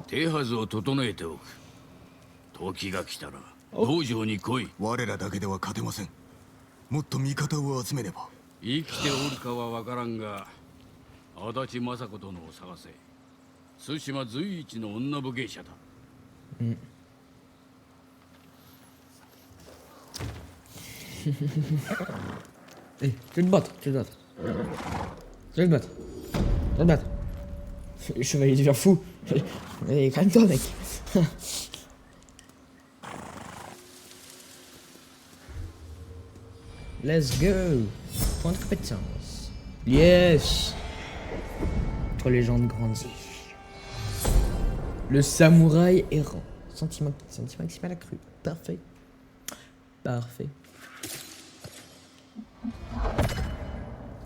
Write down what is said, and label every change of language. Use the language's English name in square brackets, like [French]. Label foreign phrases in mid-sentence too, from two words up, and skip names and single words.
[Japanese] 手はずを整えておく。時が来たら道場に来い。我らだけでは勝てません。もっと味方を集めねば。生きておるかは分からんが足立雅子殿を探せ。対馬随一の女武芸者だ。 [French] Eh, tu veux te battre, tu veux te battre. Tu veux te battre. Tu veux te battre. Le chevalier devient fou. Allez, calme-toi, mec. [English] Let's go. [French] Point de compétence. Yes. Entre les gens de grandis. Le samouraï errant. Sentiment maximal accru. Parfait. Parfait.